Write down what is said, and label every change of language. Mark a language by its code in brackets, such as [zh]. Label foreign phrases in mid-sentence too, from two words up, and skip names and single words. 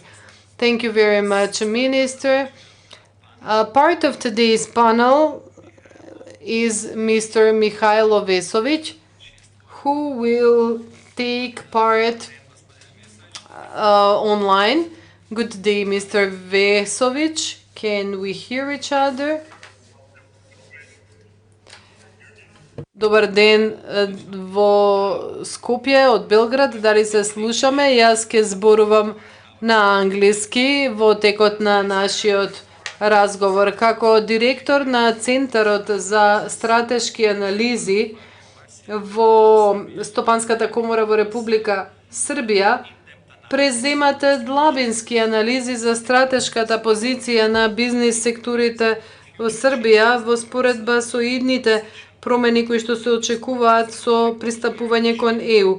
[en] Thank you very much, Minister. Part of today's panel is Mr. Mikhailo Vesovic, who will take part online. Good day, Mr. Vesovic. Can we hear each other? [mk] Добар ден во Скопје од Белград, дали се слушаме? Јас ке зборувам на англиски во текот на нашиот разговор. Како директор на Центарот за стратешки анализи во Стопанската комора во Република Србија, преземате длабински анализи за стратешката позиција на бизнис секторите во Србија во споредба со идните промени кои што се очекуваат со пристапување кон ЕУ.